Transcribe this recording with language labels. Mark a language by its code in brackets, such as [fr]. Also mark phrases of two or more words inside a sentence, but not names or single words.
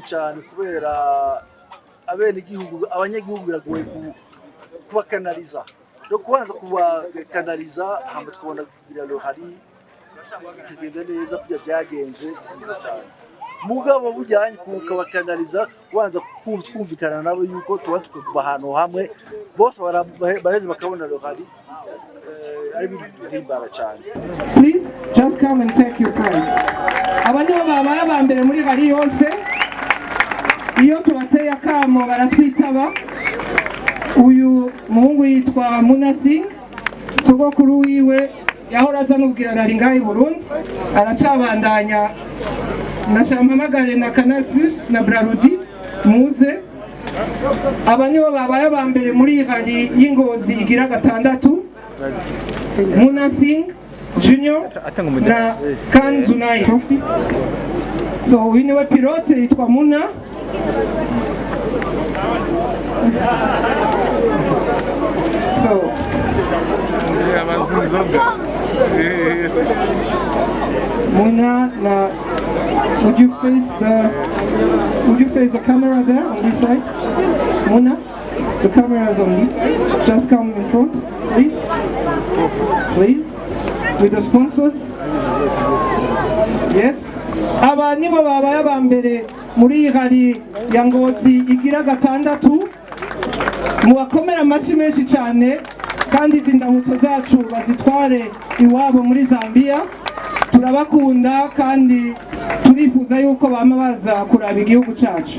[rn] cyane kubera abanyagihugu biragoye kubakanaliza no kubanza kubakanaliza hamba tukabona kugira ngo hari kigenda neza kujya byagenze neza cyane mugabo bujyanye kubakanaliza kubanza kumvikana nabo yuko tuba tukuba ahantu hamwe bose bareze bakabona ngo hari ari ibintu bihimbara cyane. [en] Please just come and take your prize. [rn] Abanyo babaye abambere muri hari yose iyo tubateye akamo baratwitaba. Uyu muhungu yitwa Munasing sogokuru wiwe yahora aza nubwira nari ngahi Burundi aracabandanya nashampamagare na Canal Plus na Brarudi muze abanyo babaye abambere muri hari y'Ingozi igira gatandatu Munasing Junior na Kanzunai Trophy. So uyu niwe pilote yitwa Muna. [en] So Muna, now would you face the camera there on this side? Muna, the camera is on this side. Just come in front, please. Please, with the sponsors. Yes. [rn] Aba nibo babaye abambere muri hari ya Ngozi igira gatandatu. Mubakomera amashyi menshi cyane kandi izi ndamutso zacu bazitware iwabo muri Zambia. turabakunda kandi turifuza yuko bama baza kuraba igihugu cacu.